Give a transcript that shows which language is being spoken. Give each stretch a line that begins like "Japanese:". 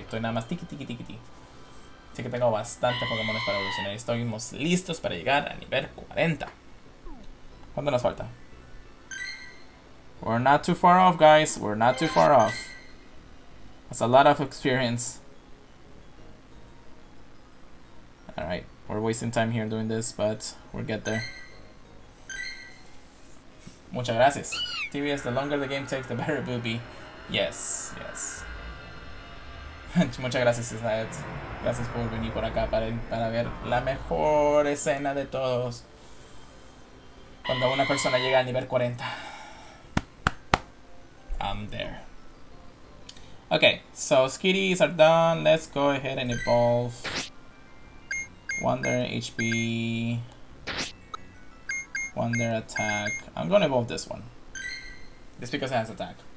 Spanish: Estoy nada más tiki tiki tiki tiki. Así que tengo bastante Pokémon para evolucionar. Estamos listos para llegar a nivel 40. ¿Cuánto nos falta?
English: We're not too far off, guys. We're not too far off. That's a lot of experience. Alright, we're wasting time here doing this, but we'll get there.
Spanish: Muchas gracias.
English: TBS, the longer the game takes, the better it will be. Yes, yes.
Spanish: Muchas gracias, Isaac. Gracias por venir por acá para ver la mejor escena de todos. Cuando una persona llega al nivel 40.
English: I'm there. Okay, so skitties are done. Let's go ahead and evolve. Wonder HP. Wonder attack. I'm gonna evolve this one. Just because it has attack.